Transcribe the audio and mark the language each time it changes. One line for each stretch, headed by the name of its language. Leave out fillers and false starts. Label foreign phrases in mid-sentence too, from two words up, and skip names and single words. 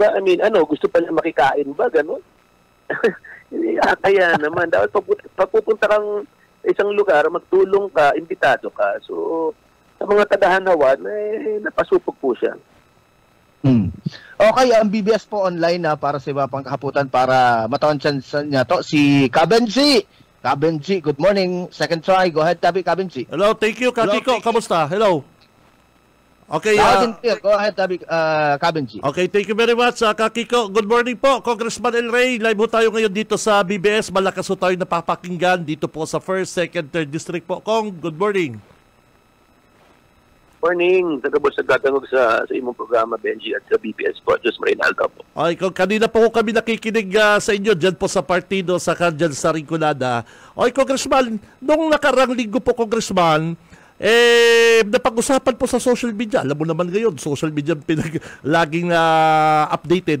English: I mean,
Filipino: gusto pa niya makikain ba? Ganon? Kaya naman, dapat pag pupunta kang isang lugar, magtulong ka, imbitado ka.
Bikol: So, sa mga tagahanawan, napasupog po siya. Okay, ang BBS po online na para sa iba pang kahaputan para matawan niya to si Kabenji. Kabenji,
English: good morning. Second try. Go ahead, Tabi Kabenji. Hello, thank you, Kakiko. Kamusta? Hello. Okay, go ahead, Tabi Kabenji. Okay, thank you very much, Kakiko. Good morning po, Congressman El Rey.
Filipino: Live po tayo ngayon dito sa BBS. Malakas po tayo napapakinggan dito po sa 1st, 2nd, 3rd District po.
English: Kong, good morning.
Bikol: Morning. Tagabos nagtatangog sa imong programa, Benji,
Filipino: at sa BBS po. Diyos Marinaldo po. Okay, kanina po kami nakikinig sa inyo dyan po sa partido, dyan sa Rinconada. Okay, Congressman, nung nakarang linggo po, Congressman, napag-usapan po sa
English: social media.
Filipino: Alam mo naman ngayon,
English: social media
Filipino: laging updated.